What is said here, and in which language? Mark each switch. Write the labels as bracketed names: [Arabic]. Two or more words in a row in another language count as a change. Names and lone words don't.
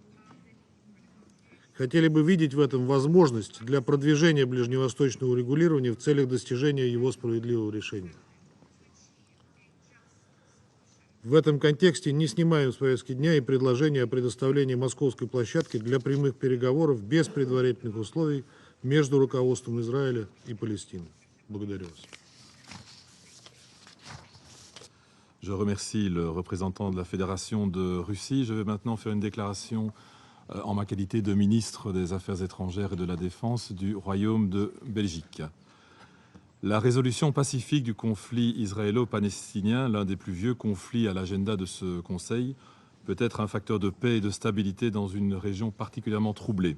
[Russian] Хотели бы видеть в этом возможность для продвижения ближневосточного урегулирования в целях достижения его справедливого решения. В этом контексте не снимаем с повестки дня и предложение о предоставлении московской площадки для прямых переговоров без предварительных условий между руководством Израиля и Палестины. Благодарю вас. [French] Je remercie le représentant de la Fédération de Russie. Je vais maintenant faire une déclaration en ma qualité de ministre des Affaires étrangères et de la Défense du Royaume de Belgique. La résolution pacifique du conflit israélo-palestinien, l'un des plus vieux conflits à l'agenda de ce Conseil, peut être un facteur de paix et de stabilité dans une région particulièrement troublée.